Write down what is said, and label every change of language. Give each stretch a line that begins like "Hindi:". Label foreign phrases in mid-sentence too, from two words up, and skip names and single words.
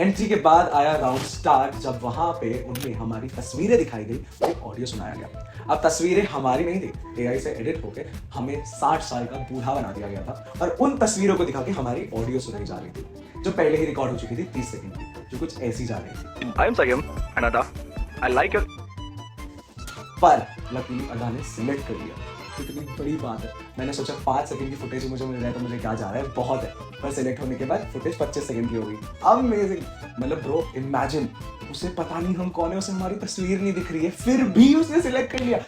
Hindi: एंट्री के बाद आया
English: round start,
Hindi: जब वहां पे उन्हें हमारी तस्वीरें दिखाई गई, एक ऑडियो सुनाया गया। अब तस्वीरें हमारी नहीं थी, एआई से एडिट होके हमें 60 साल का बूढ़ा बना दिया गया था, और उन तस्वीरों को दिखा के हमारी ऑडियो सुनाई जा रही थी, जो पहले ही रिकॉर्ड हो चुकी थी 30 सेकंड की, जो कुछ ऐसी जा रही थी।
English: I am Sayam and Ada. I like your.
Hindi: पर लकीली अदा ने सिलेक्ट कर लिया। कितनी बड़ी बात है। मैंने सोचा 5 सेकंड की फुटेज मुझे मिल रहा है तो मुझे क्या जा रहा है, बहुत है। पर सिलेक्ट होने के बाद फुटेज 25 सेकंड की हो गई। अमेजिंग। मतलब
English: bro imagine,
Hindi: उसे पता नहीं हम कौन है, उसे हमारी तस्वीर नहीं दिख रही है, फिर भी उसने सिलेक्ट कर लिया।